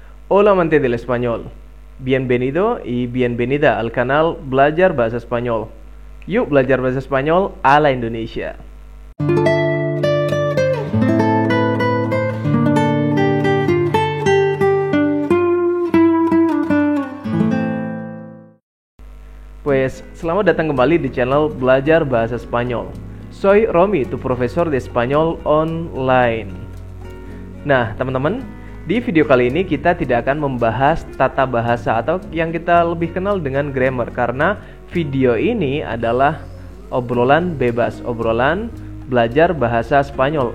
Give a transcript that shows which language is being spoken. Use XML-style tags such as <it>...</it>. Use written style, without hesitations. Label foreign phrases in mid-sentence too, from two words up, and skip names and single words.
<es>Hola amante del español, bienvenido y bienvenida al canal Belajar Bahasa Spanyol.</es> <id>Yuk belajar bahasa Spanyol ala Indonesia. Pues selamat datang kembali di channel Belajar Bahasa Spanyol.</id> <es>Soy Romi, tu profesor de español online.</es> <id>Nah teman-teman, di video kali ini kita tidak akan membahas tata bahasa atau yang kita lebih kenal dengan grammar, karena video ini adalah obrolan bebas, obrolan belajar bahasa Spanyol.</id>